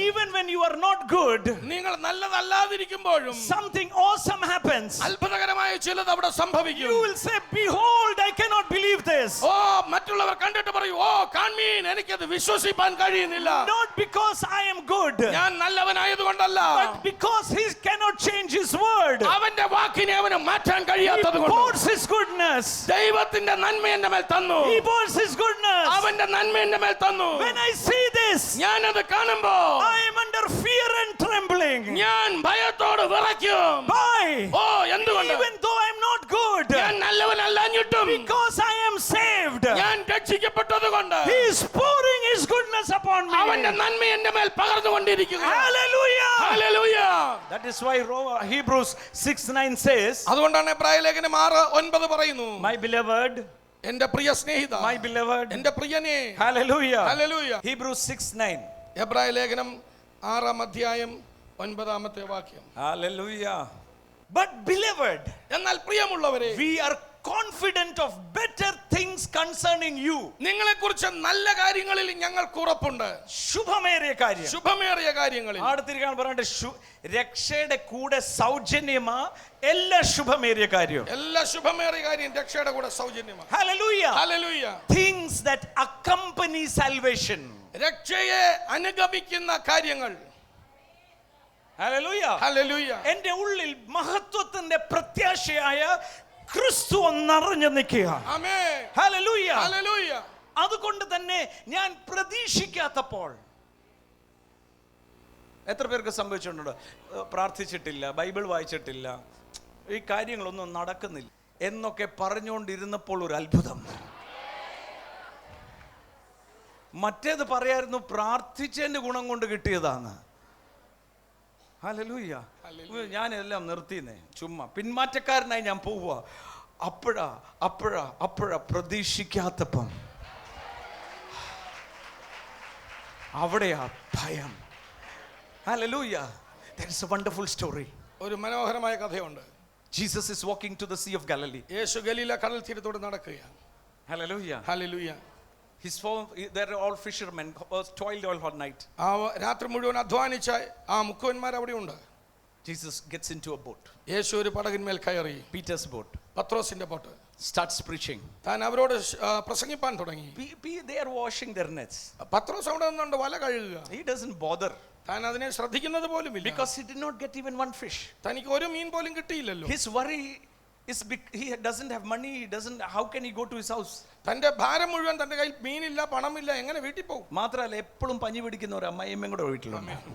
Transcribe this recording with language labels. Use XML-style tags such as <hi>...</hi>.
<en>even when you are not good,</en> <ml>നിങ്ങൾ നല്ലതല്ലാതിരിക്കുമ്പോഴും</ml> <en>something awesome happens.</en> <ml>അത്ഭുതകരമായ ചിലത് അവിടെ സംഭവിക്കും.</ml> <en>You will say, behold, I cannot believe this.</en> <ml>ഓ മറ്റുള്ളവർ കണ്ടിട്ട് പറയും, ഓ കാൺമീൻ, എനിക്കത് വിശ്വസിപ്പാൻ കഴിയുന്നില്ല.</ml> <en>Not because I am good,</en> <ml>ഞാൻ നല്ലവനായതുകൊണ്ടല്ല,</ml> <en>but because he cannot change his word.</en> <ml>അവന്റെ വാക്കിനെ അവന് മാറ്റാൻ</ml> <en>He</en> <ml>കഴിയാത്തത് കൊണ്ട്</ml> <en>pours his goodness.</en> <ml>ദൈവത്തിന്റെ നന്മ എന്റെ മേൽ തന്നു.</ml> <en>He pours his goodness.</en> <ml>അവന്റെ നന്മ എന്റെ മേൽ തന്നു.</ml> <en>When I see this,</en> <ml>ഞാനത് കാണുമ്പോ</ml> <en>I am under fear and trembling.</en> <ml>ഞാൻ ഭയത്തോട് വിറയ്ക്കും.</ml> <en>Why?</en> <ml>ഓ എന്തുകൊണ്ട്?</ml> <en>Even though I am not good,</en> <ml>ഞാൻ നല്ലവനല്ലാഞ്ഞിട്ടും</ml> <en>because I am saved,</en> <ml>ഞാൻ രക്ഷിക്കപ്പെട്ടത് കൊണ്ട്</ml> <en>he is pouring his goodness upon me.</en> <ml>അവന്റെ നന്മ എന്റെ മേൽ പകർന്നുകൊണ്ടിരിക്കുക.</ml> <en>Hallelujah.</en> <ml>Hallelujah.</ml> <en>That is why Hebrews 6:9 says,</en> <ml>അതുകൊണ്ടാണ് എബ്രായ ലേഖനം 6:9 പറയുന്നു,</ml> <en>my beloved,</en> <ml>എന്റെ പ്രിയ സ്നേഹിത,</ml> <en>my beloved,</en> <ml>എന്റെ പ്രിയനേ.</ml> <en>hallelujah.</en> <ml>ഹല്ലേലൂയ.</ml> <en>Hebrews 6:9.</en> <ml>എബ്രായ ലേഖനം 6-ാം അധ്യായം 9-ാമത്തെ വാക്യം.</ml> <en>Hallelujah. But beloved,</en> <ml>എന്നാൽ പ്രിയമുള്ളവരെ,</ml> <en>we are confident of better things concerning you.</en> <ml>നിങ്ങളെക്കുറിച്ച് നല്ല കാര്യങ്ങളിൽ ഞങ്ങൾക്ക് ഉറപ്പുണ്ട്. ശുഭമേറിയ കാര്യം. ശുഭമേറിയ കാര്യങ്ങളിൽ. അടുത്തിരിക്കാൻ പറഞ്ഞിട്ട് രക്ഷയുടെ കൂടെ സൗജന്യമാ എല്ലാ ശുഭമേറിയ കാര്യവും. എല്ലാ ശുഭമേറിയ കാര്യം രക്ഷയുടെ കൂടെ സൗജന്യമാണ്.</ml> <en>Hallelujah. Hallelujah. Things that accompany salvation.</en> <ml>രക്ഷയെ അനുഗമിക്കുന്ന കാര്യങ്ങൾ.</ml> <en>Hallelujah. Hallelujah.</en> <ml>എൻ്റെ ഉള്ളിൽ മഹത്വത്തിന്റെ പ്രത്യാശയായ ക്രിസ്തു നിറഞ്ഞു നിൽക്കുക. ആമേൻ.</ml> <en>Hallelujah. Hallelujah.</en> <ml>അതുകൊണ്ട് തന്നെ ഞാൻ പ്രതീക്ഷിക്കാത്തപ്പോൾ, എത്ര പേർക്ക് സംഭവിച്ചിട്ടുണ്ട്, പ്രാർത്ഥിച്ചിട്ടില്ല, ബൈബിൾ വായിച്ചിട്ടില്ല, ഈ കാര്യങ്ങളൊന്നും നടക്കുന്നില്ല എന്നൊക്കെ പറഞ്ഞുകൊണ്ടിരുന്നപ്പോൾ ഒരു അത്ഭുതം. മറ്റേത് പറയായിരുന്നു പ്രാർത്ഥിച്ചതിന്റെ ഗുണം കൊണ്ട് കിട്ടിയതാണ്. ഹല്ലേലൂയ. ഞാൻ എല്ലാം നിർത്തിയെന്നേ, ചുമ്മാ പിന്മാറ്റക്കാരനായി ഞാൻ പോവുക. അപ്പോഴാ പ്രതീക്ഷിക്കാത്തപ്പം അവിടെയാ ഭയം. Hallelujah.</ml> <en>There is a wonderful story.</en> <ml>ഒരു മനോഹരമായ കഥയുണ്ട്.</ml> <en>Jesus is walking to the Sea of Galilee.</en> <ml>യേശു ഗലീല കടൽ തീരത്തോട് നടക്കുകയാണ്.</ml> <en>Hallelujah. Hallelujah. They're all fishermen, toiled all night.</en> <ml>ആ രാത്രി മുഴുവൻ അധ്വാനിച്ച ആ മുക്കുവന്മാർ അവിടെ ഉണ്ട്.</ml> <en>Jesus gets into a boat.</en> <ml>യേശു ഒരു പടകിന്മേൽ കയറി.</ml> <en>Peter's boat.</en> <ml>പത്രോസിന്റെ ബോട്ട്.</ml> <en>Starts preaching.</en> <ml>താൻ അവരോട് പ്രസംഗിപ്പാൻ തുടങ്ങി.</ml> <en>They are washing their nets.</en> <ml>പത്രോസ് അവിടെ നിന്നുണ്ട് വല കഴുകുക.</ml> <en>He doesn't bother.</en> <ml>താൻ അതിനെ ശ്രദ്ധിക്കുന്നത് പോലുമില്ല.</ml> <en>Because he did not get even one fish.</en> <ml>തനിക്ക് ഒരു മീൻ പോലും കിട്ടിയില്ലല്ലോ.</ml> <en>His worry is he doesn't have money. How can he go to his house?</en> <ml>തന്റെ ഭാരം മുഴുവൻ തന്റെ കയ്യിൽ മീനില്ല, പണമില്ല, എങ്ങനെ വീട്ടിൽ പോകും? മാത്രമല്ല എപ്പോഴും പഞ്ഞി പിടിക്കുന്ന ഒരു അമ്മയമ്മയും കൂടെ വീട്ടിലുണ്ട്.</ml>